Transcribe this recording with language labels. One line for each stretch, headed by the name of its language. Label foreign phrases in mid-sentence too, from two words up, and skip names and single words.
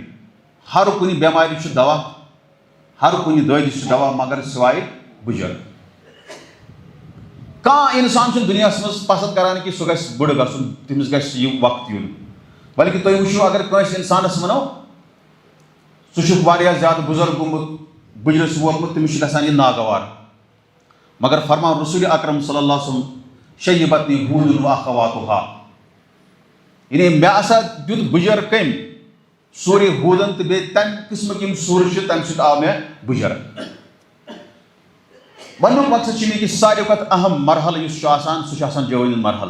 Kashmiri: ہر کُنہِ بٮ۪مارِ چھُ دوا ہر کُنہِ دٲدِس چھُ دوا مگر سوائے بُجر. کانٛہہ اِنسان چھُنہٕ دُنیاہس منٛز پسنٛد کران کہِ سُہ گژھِ بُڈٕ گژھُن تٔمِس گژھِ یہِ وقت یُن بلکہِ تُہۍ وٕچھِو اگر کٲنٛسہِ اِنسانس وَنو سُہ چھُ واریاہ زیادٕ بُزرگ گوٚمُت بُجرس ووتمُت تٔمِس چھُ گژھان یہِ ناگوار. مگر فرمان رسول اکرم صلی اللہ علیہ وسلم
Arabic: شیبتنی ہوٗد و اخواتُہا.
Kashmiri: یعنی مےٚ ہسا دیُت بُجر کٔمۍ سورے ہوٗدن تہٕ بیٚیہِ تَمہِ قٕسمٕکۍ یِم سوٗرٕ چھِ تَمہِ سۭتۍ آو مےٚ بُجر. وَننُک مقصد چھُ مےٚ کہِ ساروی کھۄتہٕ اہم مرحل یُس چھُ آسان سُہ چھُ آسان جوٲنی ہُنٛد مرحل.